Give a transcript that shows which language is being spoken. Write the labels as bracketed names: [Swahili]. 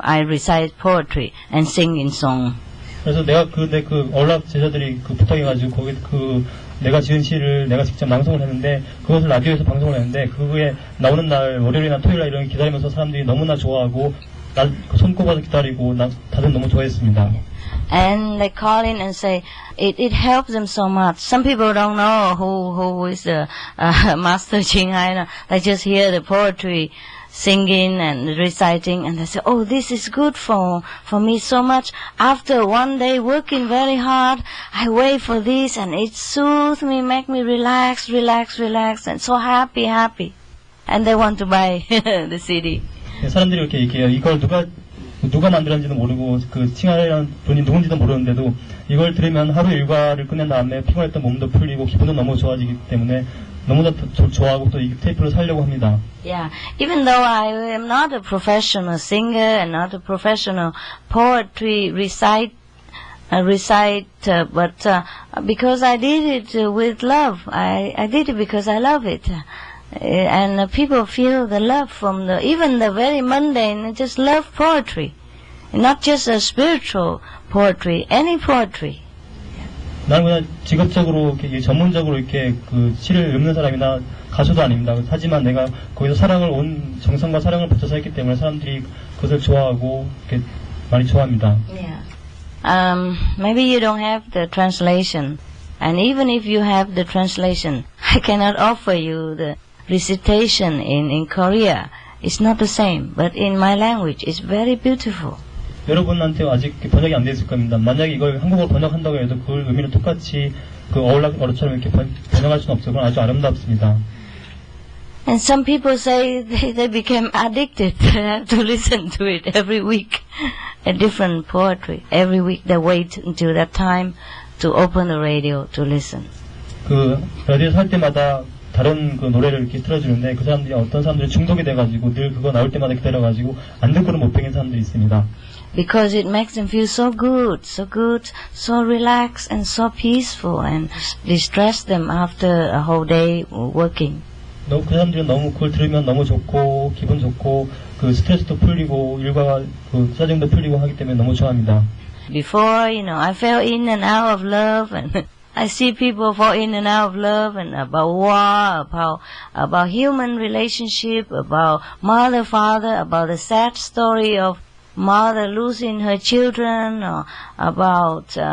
[English] I recite poetry and sing in song. [Korean] 그래서 내가 언락 제자들이 부탁해가지고 거기 내가 지은 시를 내가 직접 낭송을 했는데 그것을 라디오에서 방송을 했는데 그게 나오는 날 월요일이나 토요일날 이런 기다리면서 사람들이 너무나 좋아하고 손꼽아서 기다리고 다들 너무 좋아했습니다. [English] And they call in and say it helps them so much. Some people don't know who is the Master Chinghai. They just hear the poetry singing and reciting, and they say, "Oh, this is good for me so much. After one day working very hard, I wait for this, and it soothes me, make me relax, and so happy. And they want to buy the CD." [Korean] 사람들이 이렇게 얘기해요. 이걸 누가 만들었는지도 모르고 칭하이라는 분이 누군지도 모르는데도 이걸 들으면 하루 일과를 끝낸 다음에 피곤했던 몸도 풀리고 기분도 너무 좋아지기 때문에 너무나 좋아하고 또 이 테이프를 사려고 합니다. [English] Yeah, even though I am not a professional singer and not a professional poetry reciter, recite, but because I did it with love. I did it because I love it. And people feel the love from even the very mundane, just love poetry. Not just a spiritual poetry, any poetry. [Korean] 나는 그냥 직업적으로 이렇게 전문적으로 이렇게 그 시를 읊는 사람이나 가수도 아닙니다. 하지만 내가 거기서 사랑을 온 정성과 사랑을 붙여서 했기 때문에 사람들이 그것을 좋아하고 이렇게 많이 좋아합니다. [English] Yeah. Maybe you don't have the translation, and even if you have the translation, I cannot offer you the recitation in Korea. It's not the same, but in my language, it's very beautiful. [Korean] 여러분한테 아직 번역이 안 돼 있을 겁니다. 만약에 이걸 한국어로 번역한다고 해도 그 의미는 똑같이 그 어록처럼 이렇게 번역할 수는 없어요. 그건 아주 아름답습니다. [English] And some people say they became addicted to listen to it every week. A different poetry. Every week they wait until that time to open the radio to listen. [Korean] 그 라디오에서 할 때마다 다른 그 노래를 이렇게 틀어주는데 그 사람들이 어떤 사람들이 중독이 돼가지고 늘 그거 나올 때마다 기다려가지고 안 듣고는 못 배긴 사람들이 있습니다. [English] Because it makes them feel so good, so relaxed and so peaceful and distress them after a whole day working. [Korean] 그 사람들은 너무 그걸 들으면 너무 좋고 기분 좋고 그 스트레스도 풀리고 일과 그 짜증도 풀리고 하기 때문에 너무 좋아합니다. [English] Before, I fell in and out of love, and I see people fall in and out of love, and about war, about human relationship, about mother, father, about the sad story of mother losing her children, or about